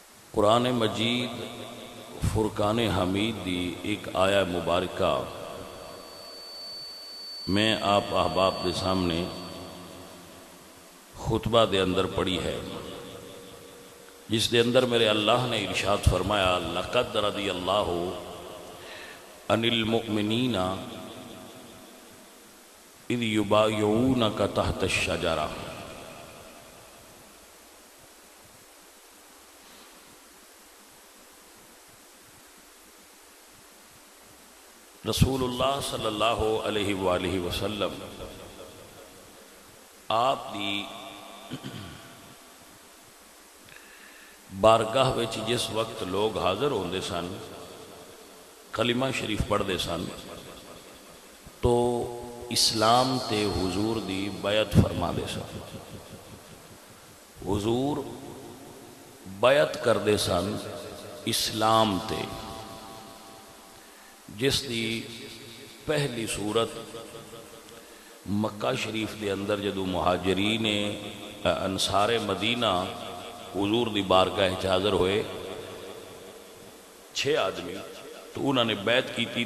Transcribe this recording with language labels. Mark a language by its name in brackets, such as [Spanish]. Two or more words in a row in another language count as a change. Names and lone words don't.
[Punjabi] قرآن مجید فرقان حمید دی ایک آیا مبارکہ میں آپ احباب کے سامنے خطبہ دے اندر پڑھی ہے، جس دے اندر میرے اللہ نے ارشاد فرمایا [Arabic] لَقَدْ رَضِيَ اللَّهُ عَنِ الْمُؤْمِنِينَ اِذْ يُبَايِعُونَكَ تَحْتَ الشَّجَرَةِ۔ رسول اللہ صلی اللہ علیہ وآلہ وسلم [Punjabi] آپ دی بارگاہ وچ جس وقت لوگ حاضر ہوندے سن، کلمہ شریف پڑھدے سن، تو اسلام تے حضور دی بیعت فرما دے سن۔ حضور بیعت کردے سن اسلام تے، جس دی پہلی صورت مکہ شریف دے اندر جدو مہاجرین انصار مدینہ حضور دی بارگاہ حاضر ہوئے 6 آدمی، [Urdu] تو انہوں نے بیعت کی تھی۔